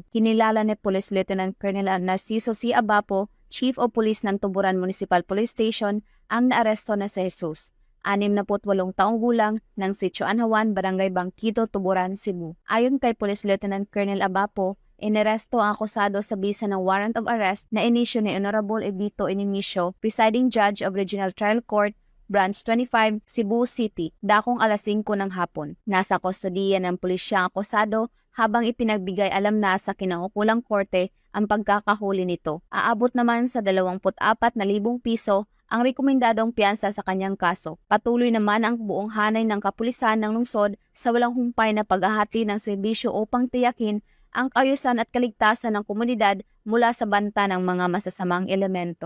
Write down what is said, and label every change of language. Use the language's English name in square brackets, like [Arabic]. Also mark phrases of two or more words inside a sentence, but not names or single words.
[Filipino] Kinilala ni Police Lieutenant Colonel Narciso C. Abapo, [English] Chief of Police [Filipino] ng Tuburan Municipal Police Station, ang naaresto na si Jesus, 68 taong gulang ng Sitio Anhawan, Barangay Bangkito, Tuburan, Cebu. Ayon kay Police Lieutenant Colonel Abapo, inaresto ang akusado sa bisa ng [English] warrant of arrest [Filipino] na inisyu ni Honorable Edito Inimisio, [English] Presiding Judge of Regional Trial Court, [Filipino] Branch 25, Cebu City, dakong alas 5 ng hapon. Nasa kustodiya ng pulisya ang akusado habang ipinagbigay alam na sa kinaukulang korte ang pagkakahuli nito. Aabot naman sa 24,000 piso ang rekomendadong piyansa sa kanyang kaso. Patuloy naman ang buong hanay ng kapulisan ng lungsod sa walang humpay na paghahati ng serbisyo upang tiyakin ang kaayusan at kaligtasan ng komunidad mula sa banta ng mga masasamang elemento.